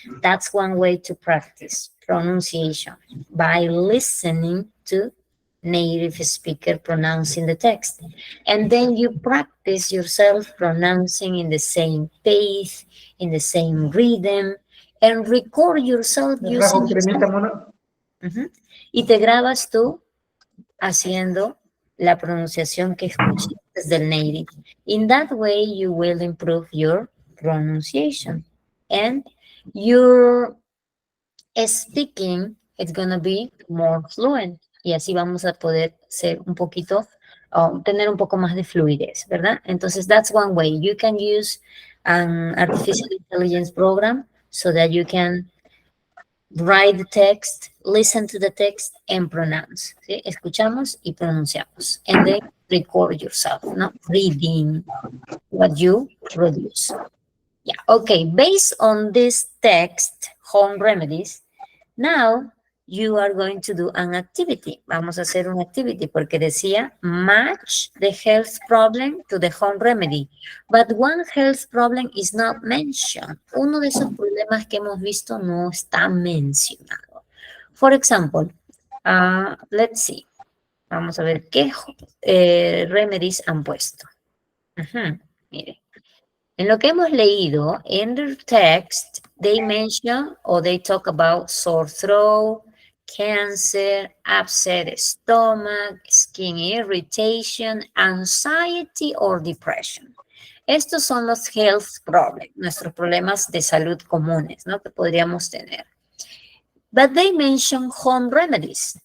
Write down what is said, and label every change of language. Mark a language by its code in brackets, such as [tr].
[en] That's one way to practice pronunciation, by listening to native speaker pronouncing the text. And then you practice yourself pronouncing in the same pace, in the same rhythm, and record yourself using Rajo, cremita, mona. Ujú. [es] Y te grabas tú haciendo la pronunciación que escuchaste del native. [en] In that way, you will improve your pronunciation and your speaking is going to be more fluent. [es] Y así vamos a poder ser un poquito, tener un poco más de fluidez, ¿verdad? [en] Entonces, that's one way. You can use an artificial intelligence program so that you can write the text, listen to the text, and pronounce. ¿Sí? [es] Escuchamos y pronunciamos. [en] And then record yourself, [es] ¿no? [en] Reading what you produce. Yeah, okay. Based on this text, home remedies, now you are going to do an activity. [es] Vamos a hacer una activity porque decía [en] match the health problem to the home remedy. But one health problem is not mentioned. [es] Uno de esos problemas que hemos visto no está mencionado. [en] For example, let's see. [es] Vamos a ver qué remedies han puesto. Mire. En lo que hemos leído, [en] in the text, they mention or they talk about sore throat, cancer, upset stomach, skin irritation, anxiety or depression. [es] Estos son los health problems, nuestros problemas de salud comunes, ¿no? Que podríamos tener. [en] But they mention home remedies.